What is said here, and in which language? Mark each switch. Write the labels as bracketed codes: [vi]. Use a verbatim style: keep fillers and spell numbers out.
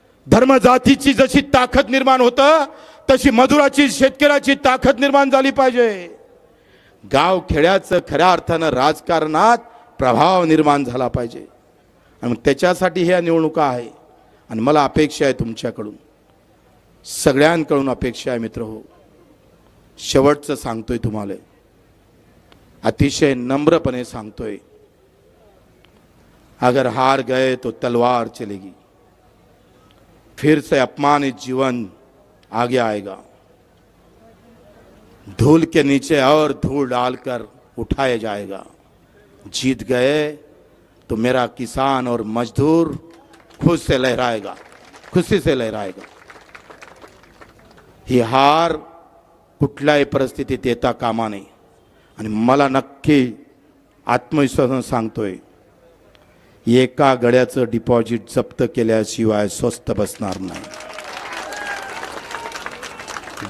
[mr] धर्म जातीची जशी ताकद निर्माण होतं तशी मजुराची शेतकऱ्याची ताकद निर्माण झाली पाहिजे. गाव खेड्याचं खऱ्या अर्थानं राजकारणात प्रभाव निर्माण झाला पाहिजे. आणि त्याच्यासाठी ह्या निवडणुका आहे. आणि मला अपेक्षा आहे तुमच्याकडून, सगळ्यांकडून अपेक्षा आहे मित्र हो. शेवटचं सांगतोय तुम्हाला, अतिशय नम्रपणे सांगतोय, [hi] अगर हार गए तो तलवार चलेगी, फिर से अपमानित जीवन आगे आएगा, धूल के नीचे और धूल डालकर उठाया जाएगा. जीत गए तो मेरा किसान और मजदूर खुश से लहराएगा, खुशी से लहराएगा. [mr] ही हार कुठल्याही परिस्थितीत येता कामा नये. आणि मला नक्की आत्मविश्वासानं सांगतोय, एका गड्याचं डिपॉझिट जप्त केल्याशिवाय स्वस्थ बसणार नाही.